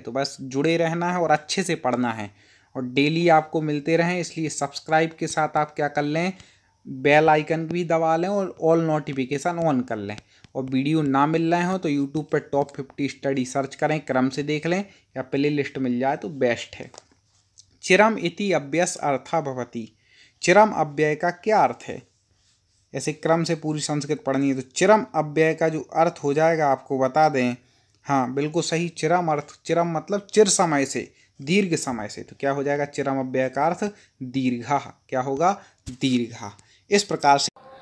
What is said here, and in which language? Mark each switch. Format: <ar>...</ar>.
<hi>तो बस जुड़े रहना है और अच्छे से पढ़ना है और डेली आपको मिलते रहें। इसलिए सब्सक्राइब के साथ आप क्या कर लें, बेल आइकन भी दबा लें और ऑल नोटिफिकेशन ऑन कर लें। और वीडियो ना मिल रहे हो तो यूट्यूब पर टॉप 50 स्टडी सर्च करें, क्रम से देख लें, या प्ले लिस्ट मिल जाए तो बेस्ट है।</hi> <sa>चिरम इति अव्यस अर्था भवति।</sa> <hi>चिरम अव्यय का क्या अर्थ है? ऐसे क्रम से पूरी संस्कृत पढ़नी है। तो चिरम अव्यय का जो अर्थ हो जाएगा आपको बता दें। हाँ बिल्कुल सही, चिरम अर्थ, चिरम मतलब चिर समय से, दीर्घ समय से। तो क्या हो जाएगा चिरम अव्यय का अर्थ? दीर्घा। क्या होगा? दीर्घा। इस प्रकार से</hi>